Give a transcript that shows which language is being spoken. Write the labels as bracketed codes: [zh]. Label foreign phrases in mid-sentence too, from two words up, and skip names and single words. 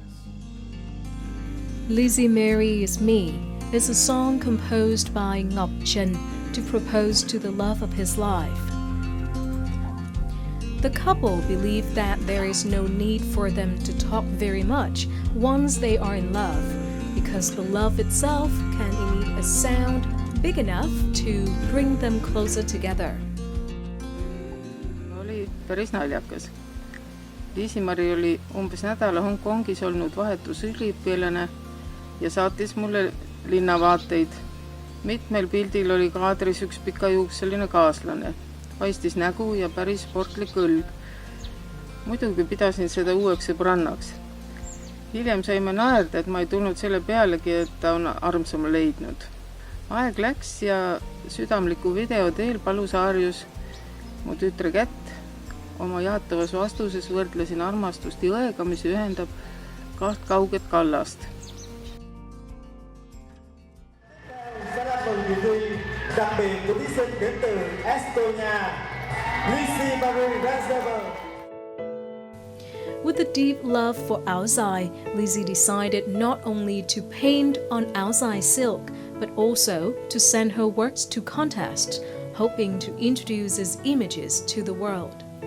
[en] Liisimari is Me is a song composed by Ngọc Trần to propose to the love of his life. The couple believe that there is no need for them to talk very much once they are in love, because the love itself can emit a sound big enough to bring them closer together. [et] Oli päris naljakas. Liisimari oli umbes nädala Hongkongis olnud vahetusüliõpilane ja saatis mulle linnavaateid. Mitmel pildil oli kaadris üks pikajuukseline kaaslane. Paistis nägu ja päris sportlik õlg. Muidugi pidasin seda uueks sõbrannaks. hiljem saime naerda, et ma ei tulnud selle pealegi, et ta on armsama leidnud. Aeg läks ja südamliku video teel palus Aarjus mu tütre kätt. Oma jaatavas vastuses võrdlesin armastust jõega, mis ühendab kaht kauget kallast. [vi] Sẽ là phần dự thi đặc biệt của thí sinh đến từ Estonia, Liisimari. [en] With a deep love for Aozai, Lizzie decided not only to paint on Aozai silk, but also to send her works to contests, hoping to introduce its images to the world.